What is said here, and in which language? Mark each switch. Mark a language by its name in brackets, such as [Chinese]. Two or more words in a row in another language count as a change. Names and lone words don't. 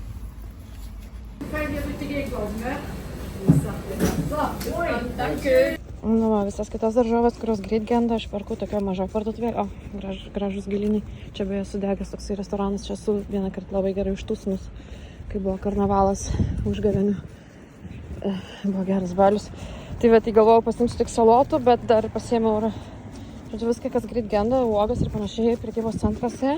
[German] Kann ich dir bitte gegenkommen, ne? So, moin, danke. [Lithuanian] Nu, va, visas kitas daržovės, kurios greit genda, aš perku tokia maža parduotuvėlė. O, gražus giliniai. Čia beje sudegęs toksai restoranas. Čia esu vieną kartą labai gerai užtūsnus, kai buvo karnavalas užgavėnių. Buvo geras balius. Tai va, tai galvojau pasimsiu tik salotų, bet dar pasiėmiau ir, žodžiu, viską, kas greit genda, uogas ir panašiai prekybos centruose.